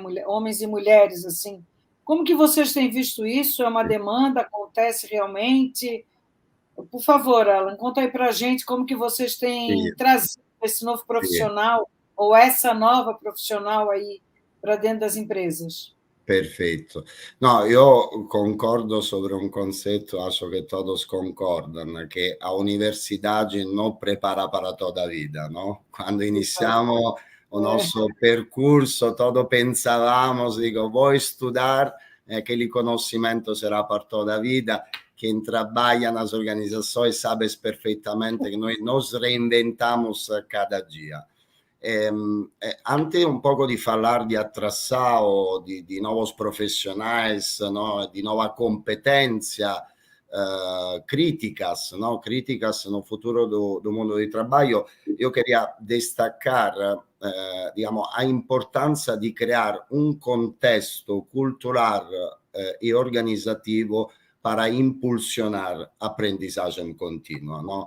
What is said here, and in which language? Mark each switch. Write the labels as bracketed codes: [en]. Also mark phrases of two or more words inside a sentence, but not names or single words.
[pt] Homens e mulheres, assim. Como que vocês têm visto isso? É uma demanda? Acontece realmente? Por favor, Alan, conta aí para a gente como que vocês têm trazido esse novo profissional ou essa nova profissional aí para dentro das empresas. [it] Perfetto. No, io concordo sobre un concetto, [pt] acho que todos concordan, che a universidade non prepara para toda a vida, no? Quando iniziamo o nosso percurso, todo pensávamos, digo, vou estudar, aquele conhecimento será para toda a vida. Quem trabalha nas organizações sabe perfeitamente que nós nos reinventamos cada dia. Antes um pouco de falar de atração, de novos profissionais, de nova competência, críticas no futuro do mundo de trabalho, eu queria destacar digamos, a importância de criar um contexto cultural e organizativo para impulsionar aprendizagem contínua, no?